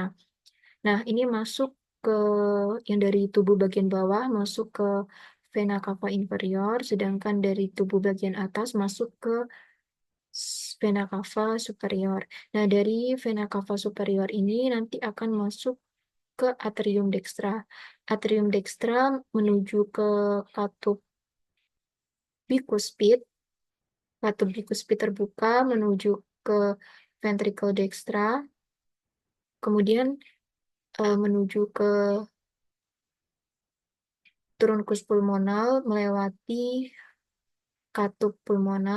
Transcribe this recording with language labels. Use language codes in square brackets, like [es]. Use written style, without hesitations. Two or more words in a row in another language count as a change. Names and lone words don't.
[id] Nah, ini masuk ke yang dari tubuh bagian bawah masuk ke [la] vena cava inferior, [id] sedangkan dari tubuh bagian atas masuk ke [la] vena cava superior. [id] Nah, dari [la] vena cava superior [id] ini nanti akan masuk ke [la] atrium dextra. Atrium dextra [id] menuju ke katup bikuspid. Katup bikuspid terbuka menuju ke [la] ventricle dextra. [id] Kemudian menuju ke trunkus pulmonal melewati katup pulmonal.